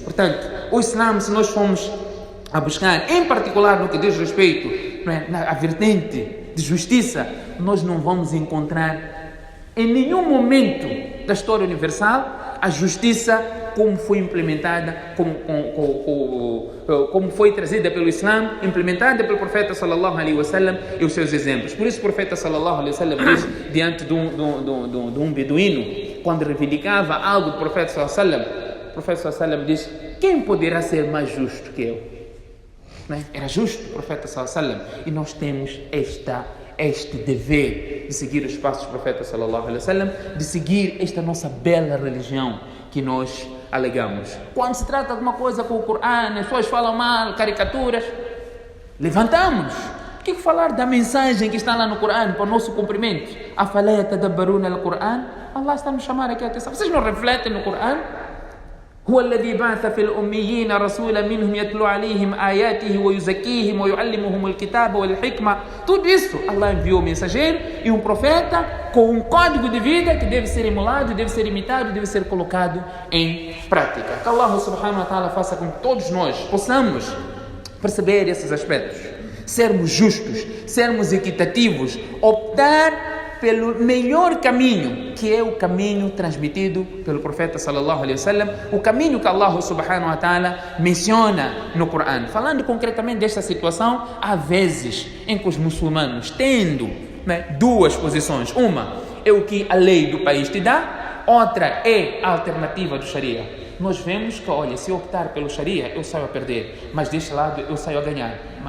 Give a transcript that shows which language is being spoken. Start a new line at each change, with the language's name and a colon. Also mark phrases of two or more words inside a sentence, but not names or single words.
Portuguese: Portanto, o Islã, se nós formos a buscar, em particular no que diz respeito à vertente de justiça, nós não vamos encontrar em nenhum momento da história universal a justiça como foi implementada, como foi trazida pelo Islã, implementada pelo profeta
Arabic: صلى الله عليه وسلم
Portuguese: e os seus exemplos. Por isso o profeta
Arabic: صلى الله عليه وسلم
Portuguese: diz diante de um beduíno, quando reivindicava algo do profeta
Arabic: صلى الله عليه وسلم,
Portuguese: o profeta
Arabic: صلى الله عليه وسلم
Portuguese: diz: quem poderá ser mais justo que eu? Era justo o profeta
Arabic: صلى الله عليه وسلم,
Portuguese: e nós temos este dever de seguir os passos do profeta
Arabic: صلى الله عليه وسلم,
Portuguese: de seguir esta nossa bela religião que nós alegamos. Quando se trata de alguma coisa com o Corão, as pessoas falam mal, caricaturas, levantamos. O que falar da mensagem que está lá no Corão para o nosso cumprimento?
Arabic: أفلا يتدبرون القرآن?
Portuguese: Allah está nos chamar aqui a atenção. Vocês não refletem no Corão?
Arabic: هو الذي بعث في الأميين رسولا منهم يتلو عليهم آياته ويزكيهم ويعلمهم الكتاب والحكمة.
Portuguese: Tudo isso, Allah enviou um mensageiro e um profeta com um código de vida que deve ser emulado, deve ser imitado, deve ser colocado em prática. Que
Arabic: الله سبحانه وتعالى
Portuguese: faça com que todos nós possamos perceber esses aspectos, sermos justos, sermos equitativos, optar pelo melhor caminho, que é o caminho transmitido pelo profeta
Arabic: صلى الله عليه وسلم,
Portuguese: o caminho que
Arabic: الله سبحانه وتعالى
Portuguese: menciona no Corão. Falando concretamente desta situação, há vezes em que os muçulmanos, tendo duas posições, uma é o que a lei do país te dá, outra é a alternativa do Sharia. Nós vemos que, olha, se eu optar pelo Sharia, eu saio a perder, mas deste lado eu saio a ganhar.